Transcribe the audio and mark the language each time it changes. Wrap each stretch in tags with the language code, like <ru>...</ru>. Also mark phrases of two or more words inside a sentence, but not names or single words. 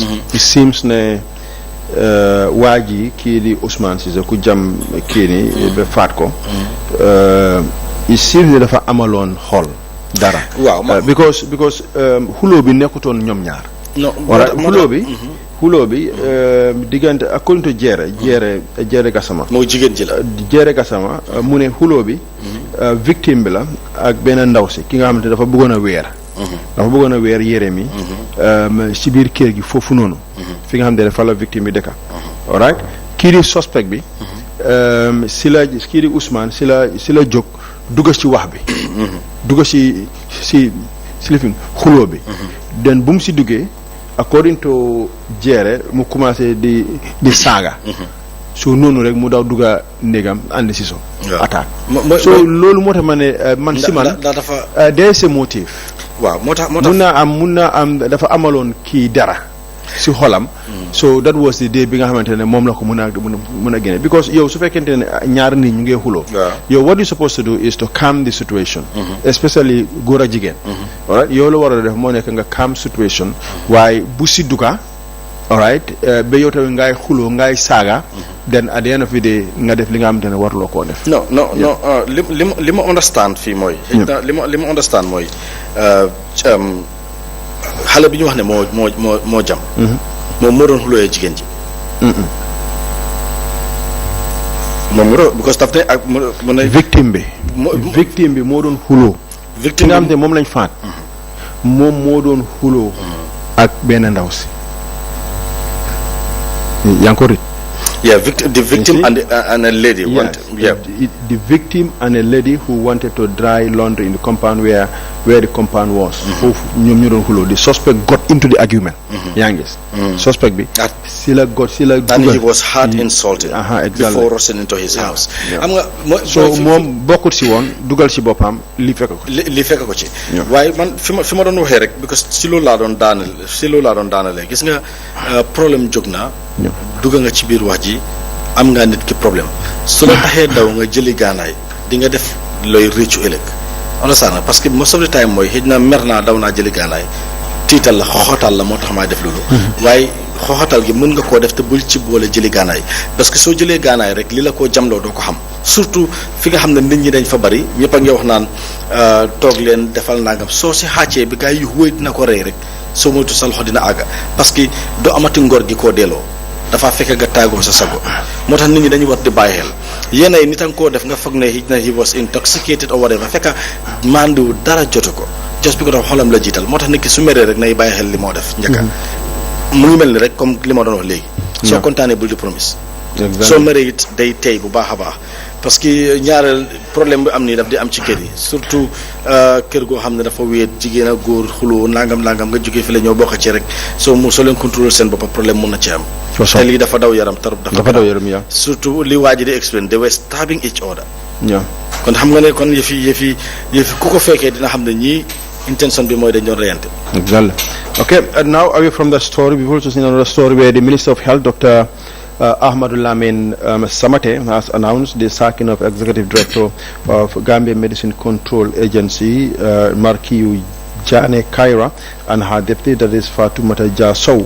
<en>it seems</en> <wo>ne waa ji kii di Ousmane Cissé ku jam kii ni ba faat ko.</wo> <en>it seems</en> <wo>ne dafa amaloon xol dara. waaw because xuloo bi nekkutoon ñoom ñaar. non xuloo bi diggante</wo> <en>according to</en> <wo>Jeere Gassama moo jigéen ji la Jeere Gassama mu ne xuloo bi victime bi la ak benn ndaw si ki nga xamante dafa bëggoon a weer yére mi ci biir kër gi foofu noonu fi nga xam ne fa la victime bi dëkka alright kii di suspect bi kii di Ousmane si la jóg dugga ci wax bi dugga si lifin xuloo bi den bu mu si duggee</wo> <en>according to</en> <wo>Jeere mu commencé di saaga so noonu rek mu daw dugga ndégam andi si so attaque so loolu moo tax ma ne man si man</wo> <en>there is a motive</en> <wo>waaw moo tax mun naa am dafa amaloon kii dara si xolam</wo> <en>so that was the day</en> <wo>bi nga xamante ne moom la ko mën a génne because yow su fekkente ne ñaar nit ñu ngi xuloo yow</wo> <en>what you supposed to do is to calm the situation</en> <wo>especially góor ak jigéen alright yow la war a def moo nekk nga</wo> <en>calm situation</en> <wo>waaye bu si duga alright ba yow tamit ngay xuloo ngay saaga</wo> <en>then at the end of the day</en> <wo>nga def li nga xamante ne waruloo koo def non li ma understand fii mooy li ma understand mooy xale bi ñu wax ne moo jam moom moo doon xulooyee jigéen ji moom moo doon because daf ne ak mu ne victime bi moo doon xuloo victime nga xam ne moom lañ faat moom moo doon xuloo ak benn ndaw si yaa ngi ko rit</wo> <en>the victim and a lady the victim and a lady who wanted to dry laundry in the compound where the compound was</en> <wo>foofu ñoom ñu doon xuloo</wo> <en>the suspect got into the argument</en> <wo>yaa ngi gis suspect bi si la</wo> <en>and he was hard insulted exactly before rushing into his house</en> <wo>xam nga so moom bokkut si woon dugal si boppam li fekk ko ci waaye man fi ma doon waxee rek because si loolu laa doon daanalee gis nga problème jóg na dugga nga ci biir wax ji am nga nit ki problème su la taxee daw nga jëli gaanaay di nga def looy réccu ëllëg understand</wo> <fr>parce que</fr> <en>most of the time</en> <wo>mooy xëy na mer naa daw naa jëli gaanaay tiital la xoxatal la moo tax maa def loolu waaye xoxatal gi mën nga koo def te bul ci boole jëli gaanaay</wo> <fr>parce que</fr> <wo>soo jëlee gaanaay rek li la koo jamloo doo ko xam surtout fi nga xam ne nit ñi dañ fa bari ñëpp a ngi wax naan toog leen defal nangam soo si xàccee bi gaa yi wéy dina ko rey rek soo moytu sa loxo dina àgga parce que doo amati ngor gi koo delloo dafa fekk nga tàggoo sa sago moo tax nit ñi dañuy war di bàyyi xel yéen ay nit a nga koo def nga foog ne</wo> <en>he was intoxicated or whatever</en> <wo>fekk mandiwu dara jotu ko</wo> <en>just because</en> <wo>xolam la jiital moo tax nit ki su meree rek nay bàyyi xel li moo def njëkka mu ngi mel ni rek comme li ma doon wax léegi soo kontaanee bul di promise soo meree it day tey bu baax a baax</wo> <fr>parce que</fr> <wo>ñaareel problème bi am nii daf di am ci kër yi surtout kër goo xam ne dafa wéet jigéen ak góor xuloo nangam nga jógee fi la ñoo bokk ci rek soo leen contrôler seen bopp problème mun na ci am te lii dafa daw yaram trop dafa daw yaram yaa surtout li waa ji di explain</wo> <en>they were stabbing each other</en> <wo>kon xam nga ne kon yëfi ku ko fekkee dina xam ne ñii intention bi mooy dañ doon reyante</wo> <en>exactement Okay, and now away from the story, we've also seen another story where the Minister of Health, Dr. Ahmadou Lamine Samate, has announced the sacking of Executive Director of Gambia Medicine Control Agency, Markiu Jane Kaira, and her deputy, that is Fatoumata Jasow.</en>